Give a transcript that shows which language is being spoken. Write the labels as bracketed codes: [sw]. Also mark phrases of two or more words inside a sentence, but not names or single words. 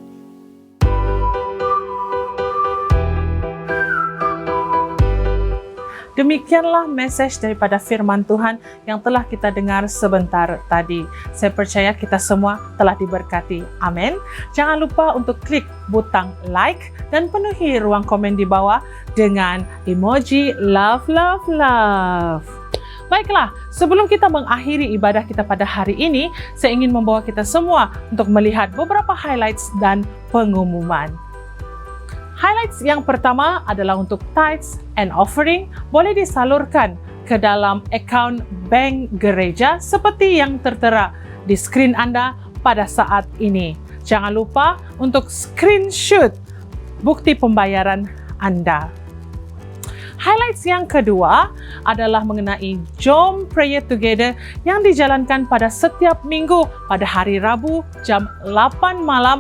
[ms] Demikianlah message daripada firman Tuhan yang telah kita dengar sebentar tadi. Saya percaya kita semua telah diberkati. Amin. Jangan lupa untuk klik butang like dan penuhi ruang komen di bawah dengan emoji love, love, love. Baiklah, sebelum kita mengakhiri ibadah kita pada hari ini, saya ingin membawa kita semua untuk melihat beberapa highlights dan pengumuman. Highlights yang pertama adalah untuk [en] tithes and offering [ms] boleh disalurkan ke dalam akaun bank gereja seperti yang tertera di skrin Anda pada saat ini. Jangan lupa untuk screenshot bukti pembayaran Anda. Highlights yang kedua adalah mengenai Jom Pray Together yang dijalankan pada setiap minggu pada hari Rabu jam 8 malam.